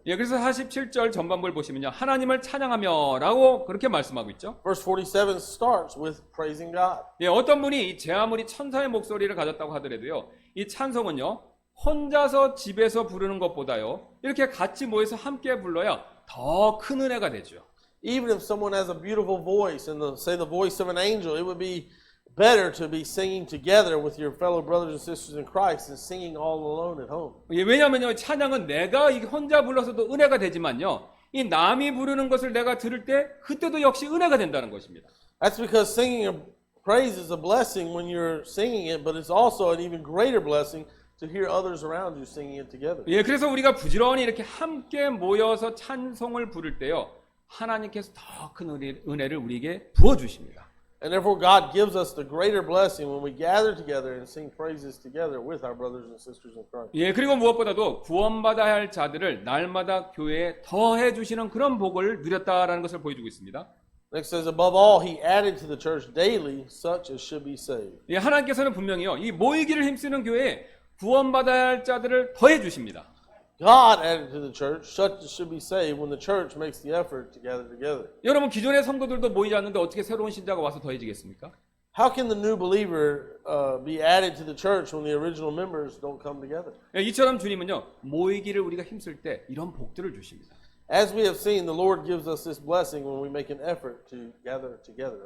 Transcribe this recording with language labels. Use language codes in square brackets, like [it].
[ko] 예, 그래서 47절 전반부를 보시면요, 하나님을 찬양하며라고 그렇게 말씀하고 있죠. [en] Verse 47 starts with praising God. [ko] 예, 어떤 분이 이 제 아무리 천사의 목소리를 가졌다고 하더라도요, 이 찬송은요, 혼자서 집에서 부르는 것보다요, 이렇게 같이 모여서 함께 불러야 더 큰 은혜가 되죠. [en] Even if someone has a beautiful voice, and say the voice of an angel, it would be better to be singing together with your fellow brothers and sisters in Christ than singing all alone at home. [ko] 예, 왜냐하면요, 찬양은 내가 이게 혼자 불러서도 은혜가 되지만요, 이 남이 부르는 것을 내가 들을 때 그때도 역시 은혜가 된다는 것입니다. [en] That's because singing of praise is a blessing when you're singing it, but it's also an even greater blessing to hear others around you singing it together. [ko] 예, 그래서 우리가 부지런히 이렇게 함께 모여서 찬송을 부를 때요, 하나님께서 더 큰 은혜를 우리에게 부어주십니다. [en] And therefore, God gives us the greater blessing when we gather together and sing praises together with our brothers and sisters in Christ. [ko] 예, 그리고 무엇보다도 구원받아야 할 자들을 날마다 교회에 더해 주시는 그런 복을 누렸다라는 것을 보여주고 있습니다. [en] Next says, above all, He added to the church daily such as should be saved. [ko] 예, 하나님께서는 분명히요, 이 모이기를 힘쓰는 교회에 구원받아야 할 자들을 더해 주십니다. [en] God added to the church such as should be saved when the church makes the effort to gather together. [ko] 여러분, 기존의 성도들도 모이지 않는데 어떻게 새로운 신자가 와서 더해지겠습니까? [en] How can the new believer be added to the church when the original members don't come together? [ko] 예, 이처럼 주님은요, 모이기를 우리가 힘쓸 때 이런 복들을 주십니다. [en] As we have seen, the Lord gives us this blessing when we make an effort to gather together.